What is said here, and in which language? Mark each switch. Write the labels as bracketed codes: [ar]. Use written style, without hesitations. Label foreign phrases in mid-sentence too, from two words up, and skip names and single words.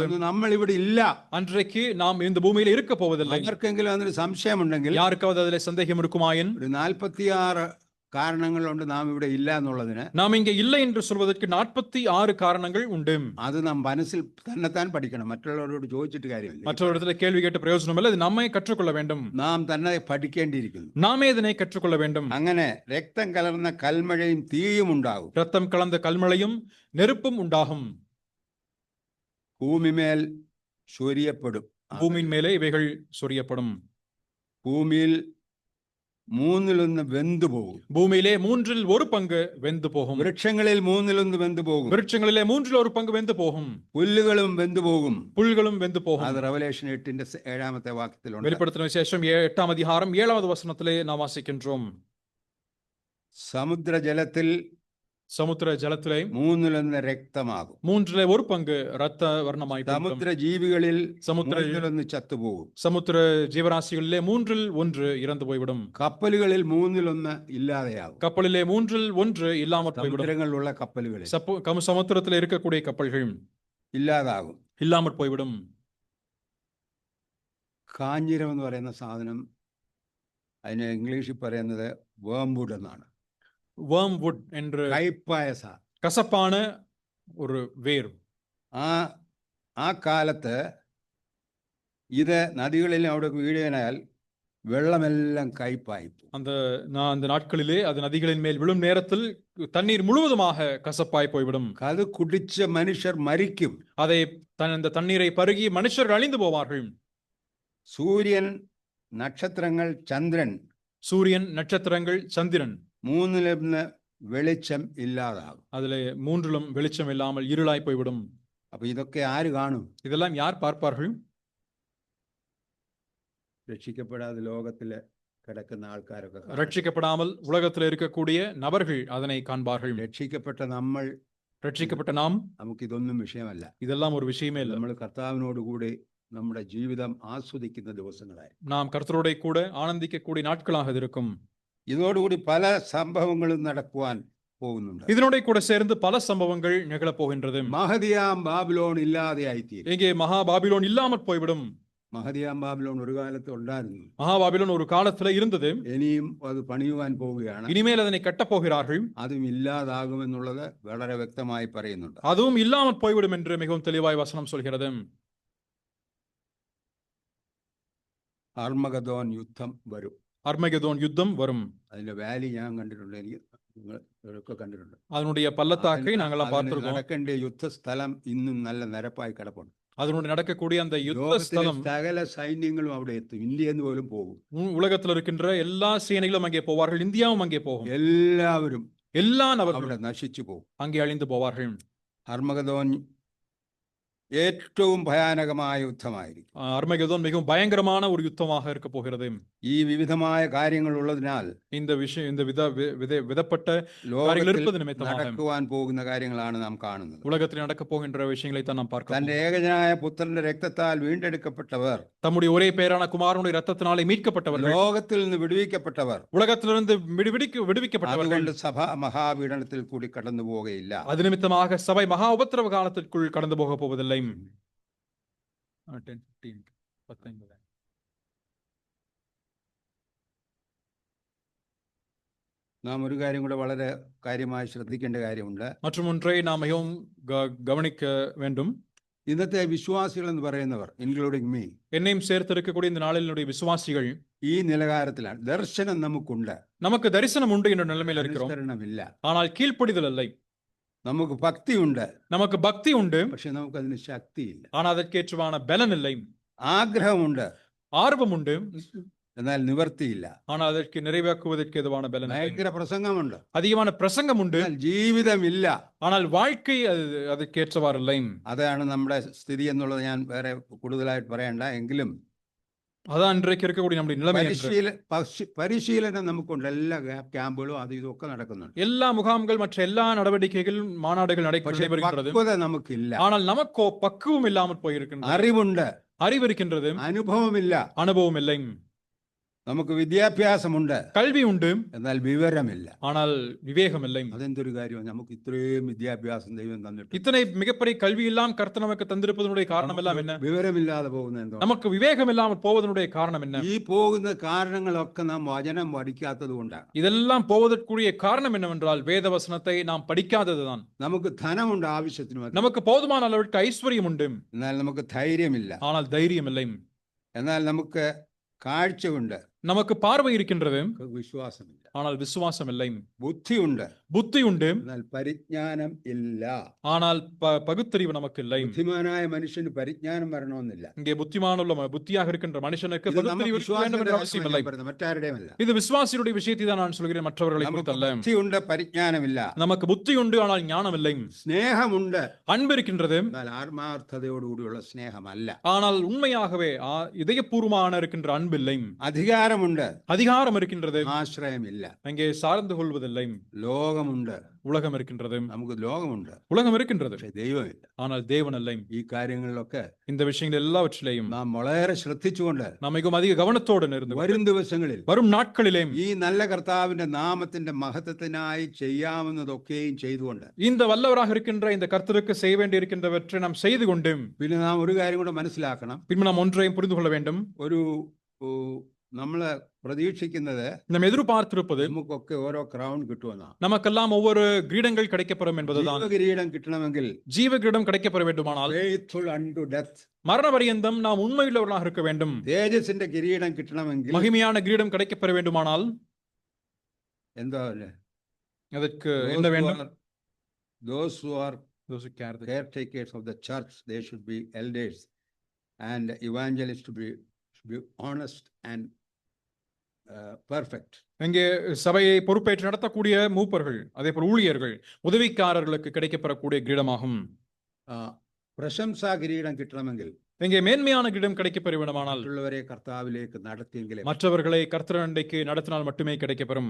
[ml] നമ്മൾ ഇവിടെ ഇല്ല. [ta] அன்றைக்கு நாம் இந்த பூமியில் இருக்க போவதில்லை. [ml] ആർക്കെങ്കിലും അതിന് സംശയമുണ്ടെങ്കിൽ, [ta] யாருக்காவது அதிலே சந்தேகம் இருக்குமாயின், [ml] ഒരു 46 കാരണങ്ങളുണ്ട് നാം ഇവിടെ ഇല്ല എന്നുള്ളതിന്. [ta] நாம் இங்கே இல்லை என்று சொல்வதற்கு 46 காரணங்கள் உண்டு. [ml] അത് നാം മനസ്സിൽ തന്നെത്താൻ പഠിക്കണം. മറ്റുള്ളവരോട് ചോദിച്ചിട്ട് കാര്യമില്ല. [ta] மற்றவரிடத்துல கேள்வி கேட்டு பிரயோஜனமில்லை. அது நம்மை கற்றுக்கொள்ள வேண்டும். [ml] നാം തന്നെ പഠിക്കേണ്ടിയിരിക്കുന്നു. [ta] நாமே இதனை கற்றுக்கொள்ள வேண்டும். [ml] അങ്ങനെ രക്തം കലർന്ന കൽമഴയും തീയും ഉണ്ടാകും. [ta] ரத்தம் கலந்த கல்மழையும் நெருப்பும் உண்டாகும். [ml] ഭൂമിമേൽ ചൊരിയപ്പെടും. [ta] பூமியின் மேலே இவைகள் சொரியப்படும். [ml] ഭൂമിയിൽ 1/3 വെന്തു പോകും. [ta] பூமியிலே 1/3 பங்கு வெந்து போகும். [ml] വൃക്ഷങ്ങളിൽ 1/3 വെന്തു പോകും. [ta] விருட்சங்களிலே 1/3 பங்கு வெந்து போகும். [ml] പുല്ലുകളും വെന്തു പോകും. [ta] புல்களும் வெந்து போகும். [ml] അത് റെവലേഷൻ 8:7 വാക്യത്തിലുണ്ട്. [ta] வெளிப்படுத்தின விசேஷம் 8ஆம் அதிகாரம் 7வது வசனத்திலே நாம் வாசிக்கின்றோம். [ml] സമുദ്രജലത്തിൽ [ta] சமுத்திர ஜலத்திலே [ml] 1/3 രക്തമാകും. [ta] 1/3 பங்கு இரத்த வர்ணமாய் [ml] സമുദ്ര ജീവികളിൽ 1/3 ചത്തുപോകും. [ta] சமுத்திர ஜீவராசிகளிலே 1/3 இறந்து போய்விடும். [ml] കപ്പലുകളിൽ 1/3 ഇല്ലാതെയാകും. [ta] கப்பலிலே 1/3 இல்லாமல் போய்விடும். [ml] സമുദ്രങ്ങളിലുള്ള കപ്പലുകളിൽ [ta] சமுத்திரத்தில் இருக்கக்கூடிய கப்பல்கள் [ml] ഇല്ലാതാകും, [ta] இல்லாமல் போய்விடும். [ml] കാഞ്ഞിരം എന്ന് പറയുന്ന സാധനം, അതിന് ഇംഗ്ലീഷിൽ പറയുന്നത് വേംവുഡ് എന്നാണ്. [ta] வேர்ம்வுட் என்று [ml] കയ്പായ [ta] கசப்பான ஒரு வேர். [ml] ആ കാലത്ത് ഇത് നദികളിൽ അവിടെ വീഴാനാൽ വെള്ളമെല്ലാം കയ്പായി. [ta] அந்த நாட்களிலே அது நதிகளின் மேல் விழும் நேரத்தில் தண்ணீர் முழுவதுமாக கசப்பாய் போய்விடும். அது குடிச்ச மனுஷர் மரிக்கும். அந்த தண்ணீரை பருகி மனுஷர்கள் அழிந்து போவார்கள். சூரியன், நட்சத்திரங்கள், சந்திரன், சூரியன், நட்சத்திரங்கள், சந்திரன் [ml] 3 വെളിച്ചം ഇല്ലാതാകും. [ta] அதிலே 3 வெளிச்சம் இல்லாமல் இருளாய் போய்விடும். [ml] அப்ப ഇതൊക്കെ ആര് കാണും? [ta] இதெல்லாம் யார் பார்ப்பார்கள்? [ml] രക്ഷിക്കപ്പെടാതെ ലോകത്തിലെ കിടക്കുന്ന ആൾക്കാരൊക്കെ, [ta] ரட்சிக்கப்படாமல் உலகத்தில் இருக்கக்கூடிய நபர்கள் அதனை காண்பார்கள். [ml] രക്ഷിക്കപ്പെട്ട [ta] நாம் [ml] നമുക്ക് ഇതൊന്നും വിഷയമല്ല. [ta] இதெல்லாம் ஒரு விஷயமே இல்லை. [ml] നമ്മൾ കർത്താവിനോട് കൂടി നമ്മുടെ ജീവിതം ആസ്വദിക്കുന്ന ദിവസങ്ങളായി, [ta] நாம் கர்த்தரோட கூட ஆனந்திக்கக்கூடிய நாட்களாக இருக்கும். [ml] இதோடுകൂടി പല സംഭവങ്ങളും നടക്കുവാൻ പോകുന്നുണ്ട്. [ta] இதனோட கூட சேர்ந்து பல சம்பவங்கள் நிகழப் போகின்றது. [ml] മഹദിയാം ബാബിലോൺ ഇല്ലാതെയായിത്തീരും. [ta] இங்கே மகா பாபிலோன் இல்லாமல் போய்விடும். [ml] മഹദിയാം ബാബിലോൺ ഒരു കാലത്ത് ഉണ്ടായിരുന്നു. [ta] மகாபாபிலோன் ஒரு காலத்துல இருந்தது. [ml] ഇനിയും അത് പണിയുവാൻ പോവുകയാണ്. [ta] இனிமேல் அதனை கட்டப் போகிறார்கள். [ml] അതും ഇല്ലാതാകുമെന്നുള്ളത് വളരെ വ്യക്തമായി പറയുന്നുണ്ട്. [ta] அதுவும் இல்லாமல் போய்விடும் என்று மிகவும் தெளிவாய் வசனம் சொல்கிறது. [ml] അർമഗദോൻ യുദ്ധം വരും. [ta] அர்மகெதோன் யுத்தம் வரும். [ml] അതിന്റെ വാലി ഞാൻ കണ്ടിട്ടുണ്ട്, എനിക്ക് നിങ്ങളൊക്കെ കണ്ടിട്ടുണ്ട്. [ta] அதனுடைய பள்ளத்தாக்கை நாங்கெல்லாம் பார்த்திருக்கோம். [ml] നടക്കേണ്ട യുദ്ധസ്ഥലം ഇന്നും നല്ല നിരപ്പായി കിടപ്പുണ്ട്. [ta] அதனுடைய நடக்கக்கூடிய அந்த யுத்த [ml] ലോകത്തിലെ [ta] ஸ்தலம் [ml] സകല സൈന്യങ്ങളും അവിടെ എത്തും, ഇന്ത്യന്ന് പോലും പോകും. [ta] உலகத்தில் இருக்கின்ற எல்லா சேனைகளும் அங்கே போவார்கள், இந்தியாவும் அங்கே போகும். [ml] എല്ലാവരും [ta] எல்லா [ml] അവിടെ [ta] நபர்களும் [ml] നശിച്ചു പോകും. [ta] அங்கே அழிந்து போவார்கள். [ml] അർമഗദോൻ ഏറ്റവും ഭയാനകമായ യുദ്ധമായിരിക്കും. [ta] அர்மகெதோன் மிகவும் பயங்கரமான ஒரு யுத்தமாக இருக்க போகிறது. [ml] ഈ വിവിധമായ കാര്യങ്ങൾ ഉള്ളതിനാൽ [ta] இந்த விஷயம், இந்த விதப்பட்ட காரியங்கள் [ml] ലോകത്തിൽ [ta] இருப்பது நிமித்தமாக [ml] നടക്കുവാൻ പോകുന്ന കാര്യങ്ങളാണ് നാം കാണുന്നത്. [ta] உலகத்தில் நடக்க போகின்ற விஷயங்களை தான் நாம் பார்க்கிறோம். [ml] തന്റെ ഏകജനായ പുത്രന്റെ രക്തത്താൽ വീണ്ടെടുക്കപ്പെട്ടവർ, [ta] தம்முடைய ஒரே பேரான குமாரனுடைய ரத்தத்தினாலே மீட்கப்பட்டவர்கள், [ml] ലോകത്തിൽ നിന്ന് വിടുവിക്കപ്പെട്ടവർ, [ta] உலகத்திலிருந்து விடுவிக்கப்பட்டவர்கள். [ml] അതുകൊണ്ട് സഭ മഹാപീഡനത്തിൽ കൂടി കടന്നു പോവുകയില്ല. [ta] அது நிமித்தமாக சபை மகா உபத்திரவ காலத்திற்குள் கடந்து போக போவதில்லை. 10, 15, 19. [ml] നാം ഒരു കാര്യം കൂടെ വളരെ കാര്യമായി ശ്രദ്ധിക്കേണ്ട കാര്യമുണ്ട്. [ta] மற்றும் ஒன்றை நாம் மிகவும் கவனிக்க வேண்டும். [ml] ഇന്നത്തെ വിശ്വാസികൾ എന്ന് പറയുന്നവർ, [en] including me, [ta] என்னையும் சேர்த்திருக்கக்கூடிய இந்த நாளினுடைய விசுவாசிகள் [ml] ഈ നിലവാരത്തിലാണ്. ദർശനം നമുക്കുണ്ട്, [ta] நமக்கு தரிசனம் உண்டு என்ற நிலைமையில் இருக்கிறோம். [ml] അനുസരണമില്ല. [ta] ஆனால் கீழ்ப்படிதல் இல்லை. [ml] നമുക്ക് ഭക്തിയുണ്ട്, [ta] நமக்கு பக்தி உண்டு, [ml] പക്ഷെ നമുക്കതിന് ശക്തിയില്ല. [ta] ஆனால் அதற்கேற்றவான பலன் இல்லை. [ml] ആഗ്രഹമുണ്ട്, [ta] ஆர்வம் உண்டு, [ml] എന്നാൽ നിവർത്തിയില്ല. [ta] ஆனால் அதற்கு நிறைவேற்றுவதற்கு எதுவான பலன் இல்லை. [ml] ഭയങ്കര പ്രസംഗമുണ്ട്, [ta] அதிகமான பிரசங்கம் உண்டு, [ml] എന്നാൽ ജീവിതമില്ല. [ta] ஆனால் வாழ்க்கை அதற்கேற்றவாறு இல்லை. [ml] അതാണ് നമ്മുടെ സ്ഥിതി എന്നുള്ളത് ഞാൻ വേറെ കൂടുതലായിട്ട് പറയണ്ട. എങ്കിലും [ta] அதான் இன்றைக்கு இருக்கக்கூடிய நம்முடைய நிலைமை. [ml] പരിശീലനം നമുക്കുണ്ട്. എല്ലാ ക്യാമ്പുകളും അത് ഇതൊക്കെ നടക്കുന്നുണ്ട്. [ta] எல்லா முகாம்கள் மற்ற எல்லா நடவடிக்கைகளும் மாநாடுகள் நடைபெறுகிறது. [ml] പക്വത നമുക്കില്ല. [ta] ஆனால் நமக்கோ பக்குவம் இல்லாமல் போயிருக்கின்றது. [ml] അറിവുണ്ട്, [ta] அறிவு இருக்கின்றது, [ml] അനുഭവമില്ല. [ta] அனுபவம் இல்லை. [ml] നമുക്ക് വിദ്യാഭ്യാസമുണ്ട്, [ta] கல்வி உண்டு, [ml] എന്നാൽ വിവരമില്ല. [ta] ஆனால் விவேகம் இல்லை. [ml] അതെന്തൊരു കാര്യമാണ്. നമുക്ക് ഇത്രയും വിദ്യാഭ്യാസം ദൈവം തന്നിട്ട് [ta] இத்தனை மிகப்பெரிய கல்வி எல்லாம் கர்த்தர் நமக்கு தந்திருப்பதனுடைய காரணம் எல்லாம் என்ன? [ml] വിവരമില്ലാതെ പോകുന്ന എന്തോ. [ta] நமக்கு விவேகம் இல்லாமல் போவதனுடைய காரணம் என்ன? [ml] ഈ പോകുന്ന കാരണങ്ങളൊക്കെ നാം വചനം പഠിക്കാത്തത് കൊണ്ടാണ്. [ta] இதெல்லாம் போவதற்குரிய காரணம் என்னவென்றால் வேத வசனத்தை நாம் படிக்காததுதான். [ml] നമുക്ക് ധനമുണ്ട് ആവശ്യത്തിന്, [ta] நமக்கு போதுமான அளவிற்கு ஐஸ்வர்யம் உண்டு, [ml] എന്നാൽ നമുക്ക് ധൈര്യമില്ല. [ta] ஆனால் தைரியம் இல்லை. [ml] എന്നാൽ നമുക്ക് കാഴ്ചയുണ്ട്, [ta] நமக்கு பார்வை இருக்கின்றது, [ml] വിശ്വാസമില്ല. [ta] ஆனால் விசுவாசம் இல்லை. [ml] ബുദ്ധിയുണ്ട്, [ta] புத்தி உண்டு, [ml] എന്നാൽ പരിജ്ഞാനം ഇല്ല. [ta] ஆனால் பகுத்தறிவு நமக்கு இல்லை. [ml] ബുദ്ധിമാനായ മനുഷ്യന് പരിജ്ഞാനം വരണമെന്നില്ല. [ta] இங்கே புத்தியாக இருக்கின்ற மனுஷனுக்கு பகுத்தறிவு இருக்க வேண்டும் என்ற அவசியம் இல்லை. [ml] മറ്റാരുടെയുമല്ല. [ta] இது விசுவாசியுடைய விஷயத்தை தான் நான் சொல்கிறேன், மற்றவர்களை குறித்தல்ல. [ml] ബുദ്ധിയുണ്ട്, പരിജ്ഞാനമില്ല. [ta] நமக்கு புத்தி உண்டு, ஆனால் ஞானம் இல்லை. [ml] സ്നേഹമുണ്ട്, [ta] அன்பு இருக்கின்றது, [ml] എന്നാൽ ആത്മാർത്ഥതയോടുകൂടിയുള്ള സ്നേഹമല്ല. [ta] ஆனால் உண்மையாகவே இதயபூர்வமான இருக்கின்ற அன்பு இல்லை. [ml] അധികാരമുണ്ട്, [ta] அதிகாரம் இருக்கின்றது, [ml] ആശ്രയമില്ല. [ta] அங்கே சார்ந்து கொள்வதில்லை. [ml] ലോകമുണ്ട്, [ta] உலகம் இருக்கின்றது, [ml] നമുക്ക് ലോകമുണ്ട്, [ta] உலகம் இருக்கின்றது, [ml] പക്ഷെ ദൈവമില്ല. [ta] ஆனால் தேவன் இல்லை. [ml] ഈ കാര്യങ്ങളിലൊക്കെ [ta] இந்த விஷயங்கள் எல்லாவற்றிலேயும் [ml] നാം വളരെ ശ്രദ്ധിച്ചുകൊണ്ട് [ta] நாம் மிகவும் அதிக கவனத்தோடு இருந்து [ml] വരും ദിവസങ്ങളിൽ [ta] வரும் நாட்களிலேயும் [ml] ഈ നല്ല കർത്താവിന്റെ നാമത്തിന്റെ മഹത്വത്തിനായി ചെയ്യാവുന്നതൊക്കെയും ചെയ്തുകൊണ്ട് [ta] இந்த வல்லவராக இருக்கின்ற இந்த கர்த்தருக்கு செய்ய வேண்டி இருக்கின்றவற்றை நாம் செய்து கொண்டு [ml] പിന്നെ നാം ഒരു കാര്യം കൂടെ മനസ്സിലാക്കണം. [ta] பின்பு நாம் ஒன்றையும் புரிந்து கொள்ள வேண்டும். [ml] ഒരു നമ്മള് പ്രതീക്ഷിക്കുന്നത് [ta] நாம் எதிர்பார்த்திருப்பது [ml] നമുക്കൊക്കെ ഓരോ ക്രൗൺ കിട്ടുമെന്നാണ്. [ta] நமக்கெல்லாம் ஒவ்வொரு கிரீடங்கள் கிடைக்கப்பெறும் என்பதுதான். [ml] കിരീടം കിട്ടണമെങ്കിൽ, [ta] ஜீவ கிரீடம் கிடைக்கப்பெற வேண்டுமானால் [en] faithful unto death, [ta] மரண பரியந்தம் நாம் உண்மையுள்ளவர்களாக இருக்க வேண்டும். [ml] തേജസിന്റെ കിരീടം കിട്ടണമെങ്കിൽ, [ta] மகிமையான கிரீடம் கிடைக்கப்பெற வேண்டுமானால் [ml] എന്താ [ta] அதற்கு என்ன வேண்டும்? [en] those who are caretakers of the church, they should be elders, and evangelists to be honest and perfect. [ta] இங்கே சபையை பொறுப்பேற்று நடத்தக்கூடிய மூப்பர்கள், அதே போல் ஊழியர்கள், உதவிக்காரர்களுக்கு கிடைக்கப்பெறக்கூடிய கிரீடமாகும். [ml] പ്രശംസാ കിരീടം കിട്ടണമെങ്കിൽ, [ta] இங்கே மேன்மையான கிரீடம் கிடைக்கப்பெற வேண்டுமானால் [ml] മറ്റുള്ളവരെ കർത്താവിലേക്ക് നടത്തിയെങ്കിലേ, [ta] மற்றவர்களை கர்த்தரண்டைக்கு நடத்தினால் மட்டுமே கிடைக்கப்பெறும்.